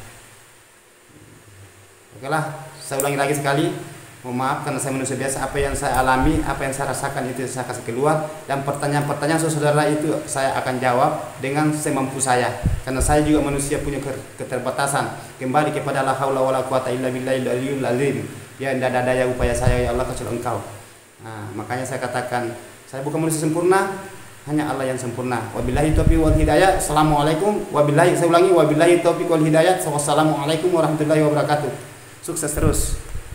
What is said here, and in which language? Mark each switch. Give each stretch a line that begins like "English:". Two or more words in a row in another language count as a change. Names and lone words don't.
Indonesian: Oke lah, saya ulangi lagi sekali, mohon maaf karena saya manusia biasa, apa yang saya alami, apa yang saya rasakan itu saya kasih keluar, dan pertanyaan-pertanyaan saudara itu saya akan jawab dengan semampu saya, karena saya juga manusia punya keterbatasan. Kembali kepada
Arabic: لا حول ولا قوة إلا بالله العلي العظيم.
Indonesian: Ya, tidak ada daya upaya saya ya Allah kecuali Engkau. Nah, makanya saya katakan saya bukan manusia sempurna, hanya Allah yang sempurna.
Arabic: وبالله التوفيق والهداية. Assalamualaikum. Wabillahi,
Indonesian: saya ulangi,
Arabic: وبالله التوفيق والهداية. والسلام عليكم ورحمة الله وبركاته.
Indonesian: Sukses terus.